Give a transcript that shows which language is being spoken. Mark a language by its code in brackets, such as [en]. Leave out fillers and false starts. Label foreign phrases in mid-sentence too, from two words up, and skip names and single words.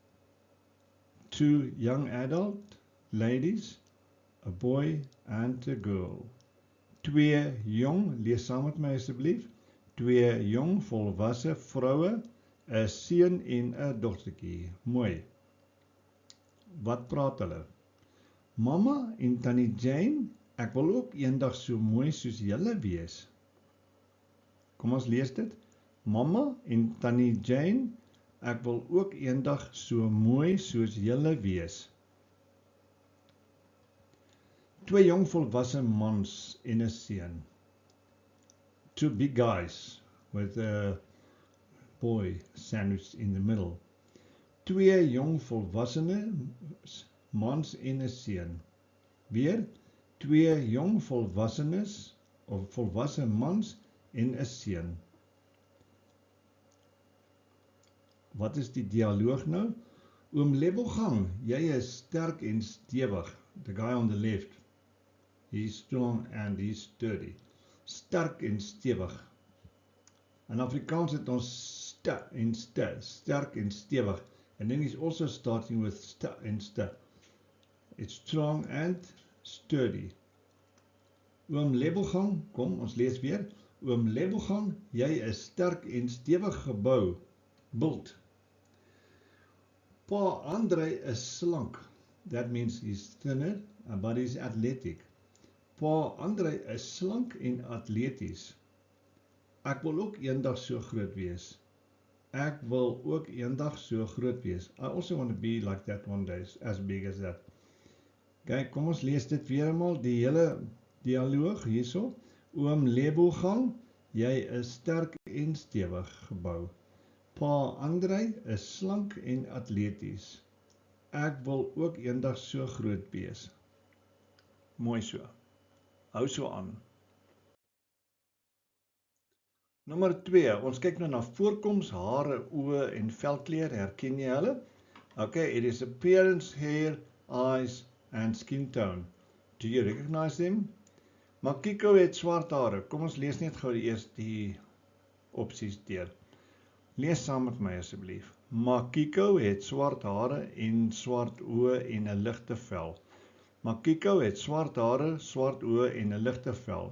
[en] 2 young adult ladies, a boy and a girl. [af] 2 jong, lees saam met my asseblief, 2 jong volwasse vroue, 'n seun en 'n dogtertjie. Mooi. Wat praat hulle? Mamma en Tannie Jane, ek wil ook eendag so mooi soos julle wees. Kom ons lees dit. Mamma en Tannie Jane, ek wil ook eendag so mooi soos julle wees. 2 jong volwasse mans en 'n seun. [en] 2 big guys with a boy sandwiched in the middle. [af] 2 jong volwasse mans en 'n seun. Weer 2 jong volwassenes of volwasse mans en 'n seun. Wat is die dialoog nou? Oom Lebogang, jy is sterk en stewig. [en] The guy on the left. He's strong and he's sturdy. [af] Sterk en stewig. In Afrikaans het ons sterk en stewig. [en] And then he's also starting with sta and sta. It's strong and sturdy. [af] Oom Lebogang, kom ons lees weer. Oom Lebogang, jy is sterk en stewig gebou. Built. Pa Andre is slank. [en] That means he's thinner, but he's athletic. [af] Pa Andre is slank en atleties. Ek wil ook eendag so groot wees. Ek wil ook eendag so groot wees. [en] I also want to be like that one day, as big as that. [af] Kyk, kom ons lees dit weer eenmaal, die hele dialoog hierso. Oom Lebogang, jy is sterk en stewig gebou. Pa Andre is slank en atleties. Ek wil ook eendag so groot wees. Mooi so. Hou so aan. Nommer 2, ons kyk nou na voorkoms, hare, oë en velkleur, herken jy hulle? [en] Okay, it is appearance, hair, eyes and skin tone. Do you recognize them? Makiko [af] het swart hare. Kom ons lees net gou eers die opsies deur. Lees saam met my asseblief. Makiko het swart hare en swart oë en 'n ligte vel. Makiko het swart hare, swart oë en 'n ligte vel.